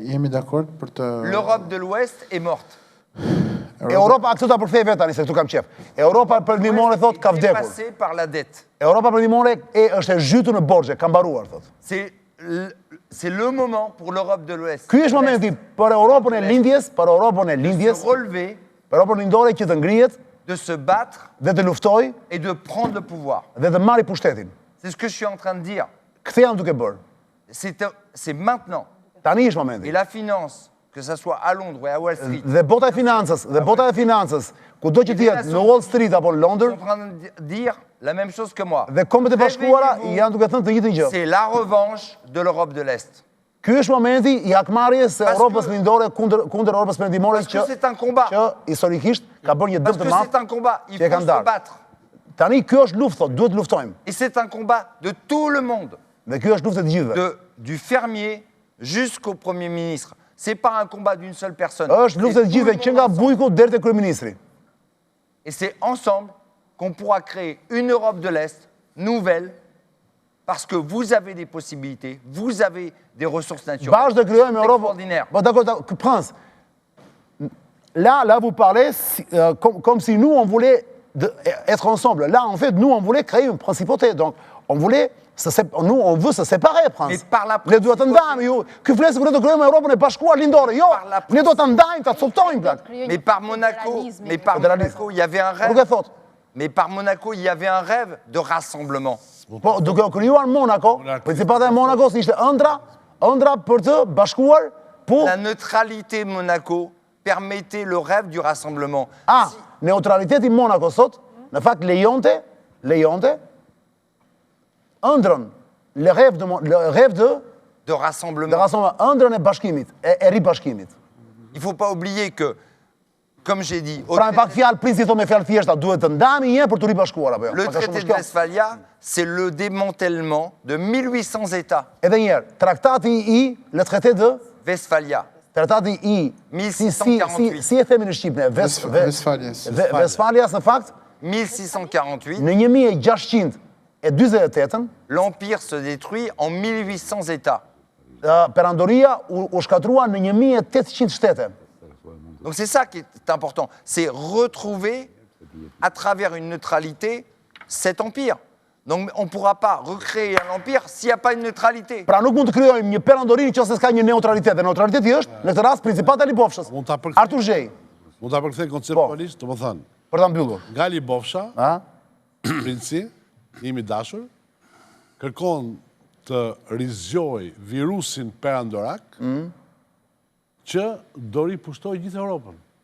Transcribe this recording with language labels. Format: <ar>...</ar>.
<fr>L'Europe de l'Ouest est morte.</fr> <sq>Europa këtu ta përkthej vetë tani se këtu kam qef. Europa përndihmore thot ka vdekur.</sq> <fr>Passé par la dette.</fr> <sq>Europa përndihmore është e zhytur në borxhe, ka mbaruar thot.</sq> <fr>C'est le moment pour l'Europe de l'Ouest.</fr> <sq>Ky është momenti për Europën e lindjes, për</sq> <fr>se relever,</fr> <sq>për Europën lindore që të ngrihet,</sq> <fr>de se battre,</fr> <sq>dhe të luftoj,</sq> <fr>et de prendre le pouvoir.</fr> <sq>Dhe të marrë pushtetin.</sq> <fr>C'est ce que je suis en train de dire.</fr> <sq>Këtë jam duke bërë.</sq> <fr>C'est maintenant.</fr> <sq>Tani është momenti.</sq> <fr>Et la finance, que ça soit à Londres ou à Wall Street.</fr> <sq>Dhe bota e financës, kudo që t'jetë në Wall Street apo në Londër,</sq> <fr>sont en train de dire la même chose que moi.</fr> <sq>Dhe Kombet e Bashkuara janë duke thënë të njëjtën gjë.</sq> <fr>C'est la revanche de l'Europe de l'Est.</fr> <sq>Ky është momenti i hakmarrjes së Europës lindore kundër Europës perëndimore që historikisht ka bërë një dëm të madh.</sq> <fr>C'est un combat, il faut se battre.</fr> <sq>Tani ky është luftë, duhet të luftojmë.</sq> <fr>Et c'est un combat de tout le monde.</fr> <sq>Dhe ky është luftë e të gjithëve.</sq> <fr>Du fermier jusqu'au Premier ministre. C'est pas un combat d'une seule personne.</fr> <sq>Është luftë e të gjithëve që nga bujku deri te kryeministri.</sq> <fr>Et c'est ensemble qu'on pourra créer une Europe de l'Est nouvelle parce que vous avez des possibilités, vous avez des ressources naturelles extraordinaires. Bon, d'accord, Prince, là vous parlez comme si nous, on voulait être ensemble. Là, en fait, nous, on voulait créer une principauté. Donc, on veut se séparer, Prince. Mais par la</fr> <sq>ne duhet të ndajmë, ju. Ky flet kur do krijojmë Europën e bashkuar lindore. Jo, ne do ta ndajmë, ta coptojmë plak.</sq> <fr>Mais par Monaco, il y avait un rêve. Mais par Monaco, il y avait un rêve de rassemblement.</fr> <sq>Po, duke u krijuar Monaco, Principata e Monakos ishte ëndra për të bashkuar, po.</sq> <fr>La neutralité de Monaco permettait le rêve du rassemblement.</fr> <sq>Neutraliteti Monaco sot, në fakt lejonte ëndrën,</sq> <fr>le rêve de rassemblement.</fr> <sq>Ëndrën e bashkimit, e ribashkimit.</sq> <fr>Il faut pas oublier que, comme j'ai dit...</fr> <sq>Pra me pak fjalë, Princi thot me fjalë thjeshta, duhet të ndajmë një për të ribashkuar apo jo?</sq> <fr>Le traité de Westphalia, c'est le démantèlement de 1800 États.</fr> <sq>Edhe një herë, traktati i</sq> <fr>le traité de</fr> <sq>Westphalia. Tratati i 1648. Si e themi në Shqipëne? Westfalias në fakt 1648. Në 1648</sq> <fr>l'empire se détruit en 1800 États.</fr> <sq>Perandoria u shkatrua në 1800 shtete.</sq> <fr>Donc c'est ça qui est important, c'est retrouver à travers une neutralité cet empire. Donc on ne pourra pas recréer un empire s'il n'y a pas une neutralité.</fr> <sq>Pra nuk mund të krijojmë një perandorin nëse s'ka një neutralitet. Dhe neutraliteti është, në këtë rast, Principata e Libofshës. Artur Zhej. Mund ta përkthej konceptualisht, domethënë. Për ta mbyllur. Nga Libofsha, princi, imi dashur, kërkon të rizgjoj virusin perandorak që do ripushtoj gjithë Europën.</sq>